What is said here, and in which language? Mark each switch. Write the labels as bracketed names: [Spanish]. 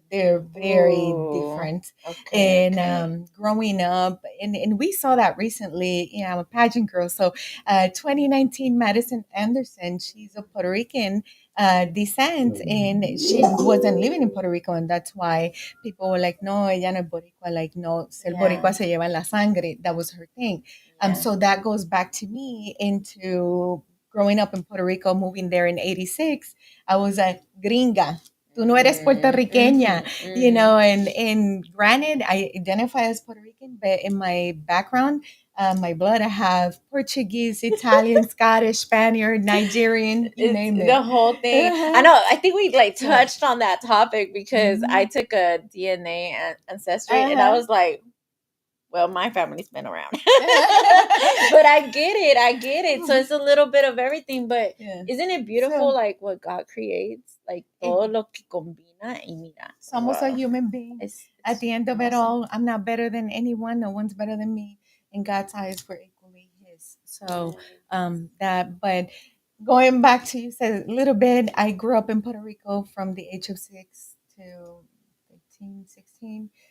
[English] They're very different. And growing up, and we saw that recently. You know, I'm a pageant girl. So 2019, Madison Anderson, she's a Puerto Rican descent, and she wasn't living in Puerto Rico, and that's why people were like, [Spanish] "No, ella no es boricua." [English] Like, [Spanish] no, ser boricua se lleva en la sangre. [English] That was her thing. So that goes back to me into growing up in Puerto Rico, moving there in '86. I was a gringa. [Spanish] Tú no eres puertorriqueña, [English] you know, and granted, I identify as Puerto Rican, but in my background, my blood, I have Portuguese, Italian, Scottish, Spaniard, Nigerian, you name it. The whole thing. I know. I think we like touched on that topic because I took a DNA ancestry, and I was like, well, my family's been around. But I get it. I get it. So it's a little bit of everything. But isn't it beautiful, like what God creates? Like [Spanish] todo lo que combina y mira. Somos [English] a human being. At the end of it all, I'm not better than anyone. No one's better than me. In God's eyes, we're equally His. So but going back to you said a little bit, I grew up in Puerto Rico from the age of 6 to 15, 16.